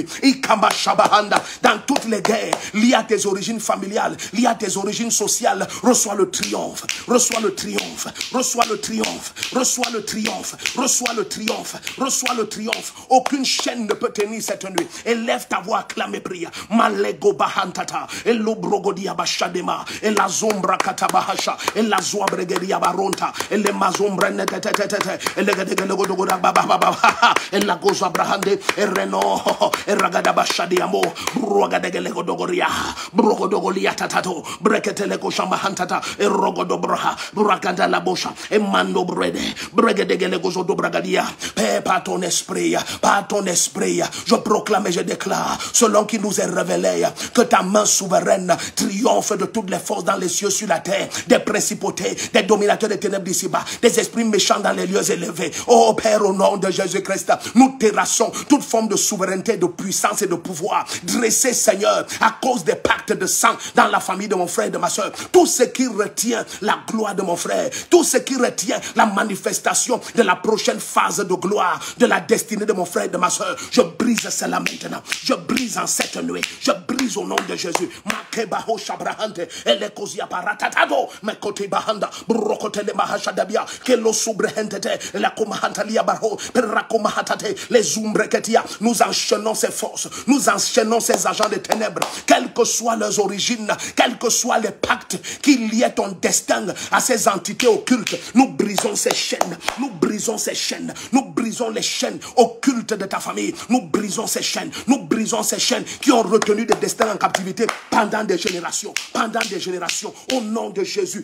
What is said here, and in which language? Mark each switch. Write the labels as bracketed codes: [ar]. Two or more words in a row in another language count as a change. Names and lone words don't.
[fr] Ikamba Shabahanda, dans toutes les guerres liées à tes origines familiales, liées à tes origines sociales, reçois le triomphe, reçois le triomphe, reçois le triomphe, reçois le triomphe, reçois le triomphe, reçois le triomphe. Aucune chaîne ne peut tenir cette nuit. Élève ta voix, acclame, prie. Malego bahantata, et l'obrogodia bashadema, et la zombra katabahasha, et la zoabregeria baronta, et les mazombre netetetete, et le gadegodogoda bababa, et la goza brahande, et reno, et ragada bashadiamo, brogadegodogoria, brogodogolia tatato, breketeleko shambahantata, et rogodobraha, bragada la bosha, et mando brede, bregedegozo dobragadia, paix par ton esprit, je proclame et je déclare, selon qui nous est révélé, que ta main souveraine triomphe de toutes les forces dans les cieux, sur la terre, des principautés, des dominateurs des ténèbres d'ici-bas, des esprits méchants dans les lieux élevés. Oh Père, au nom de Jésus-Christ, nous terrassons toute forme de souveraineté, de puissance et de pouvoir dressé, Seigneur, à cause des pactes de sang dans la famille de mon frère et de ma soeur. Tout ce qui retient la gloire de mon frère, tout ce qui retient la manifestation de la prochaine phase de gloire, de la destinée de mon frère et de ma soeur, je brise cela maintenant. Je brise en cette nuit. Je brise au nom de Jésus. Makebaho shabrahante, elekozia paratatado, mekote bahanda, brokote le mahashadabia, kelo subrehentete, la komahantalia barho, perrakomahatate, les umbreketia. Nous enchaînons ces forces, nous enchaînons ces agents de ténèbres, quelles que soient leurs origines, quels que soient les pactes qui liaient ton destin à ces entités occultes. Nous brisons ces chaînes, nous brisons ces chaînes, nous brisons les chaînes occultes de ta famille, nous brisons ces chaînes, nous brisons ces chaînes qui ont retenu des destins en captivité pendant des générations, au nom de Jésus.